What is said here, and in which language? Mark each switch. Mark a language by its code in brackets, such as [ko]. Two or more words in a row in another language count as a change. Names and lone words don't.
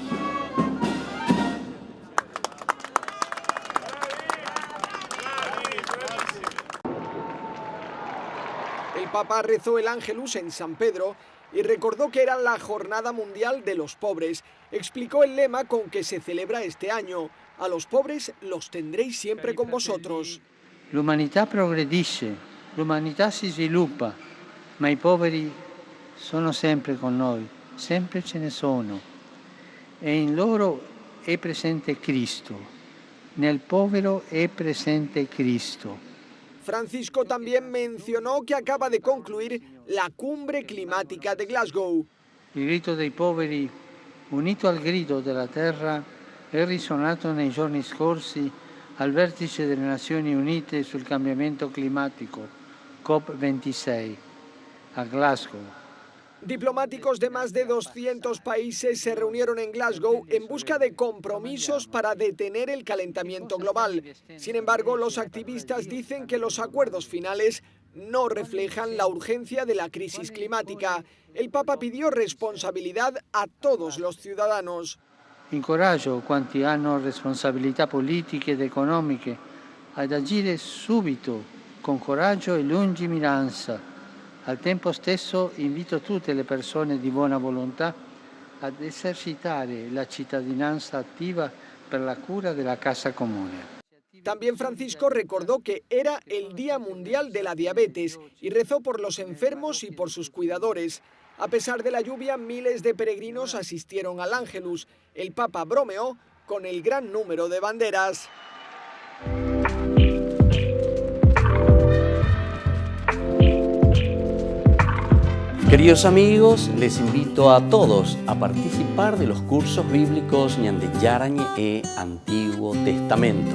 [es] El Papa rezó el Ángelus en San Pedro y recordó que era la Jornada Mundial de los Pobres. Explicó el lema con que se celebra este año: a los pobres los tendréis siempre con vosotros. [it] L'umanità progredisce, l'umanità si sviluppa, ma i poveri sono sempre con noi, sempre ce ne sono. E in loro è presente Cristo. Nel povero è presente Cristo. [es] Francisco también mencionó que acaba de concluir la cumbre climática de Glasgow. [it] Il grido dei poveri, unito al grido della terra, è risuonato nei giorni scorsi al vertice delle Nazioni Unite sul cambiamento climatico, COP26, a Glasgow. [es] Diplomáticos de más de 200 países se reunieron en Glasgow en busca de compromisos para detener el calentamiento global. Sin embargo, los activistas dicen que los acuerdos finales no reflejan la urgencia de la crisis climática. El Papa pidió responsabilidad a todos los ciudadanos. [it] Incoraggio quanti hanno responsabilità politiche ed economiche ad agire subito con coraggio e lungimiranza. Al tempo stesso invito tutte le persone di buona volontà ad esercitare la cittadinanza attiva per la cura della casa comune. [es] También Francisco recordó que era el Día Mundial de la Diabetes y rezó por los enfermos y por sus cuidadores. A pesar de la lluvia, miles de peregrinos asistieron al Ángelus. El Papa bromeó con el gran número de banderas. Queridos amigos, les invito a todos a participar de los cursos bíblicos Ñande Yarañe e Antiguo Testamento.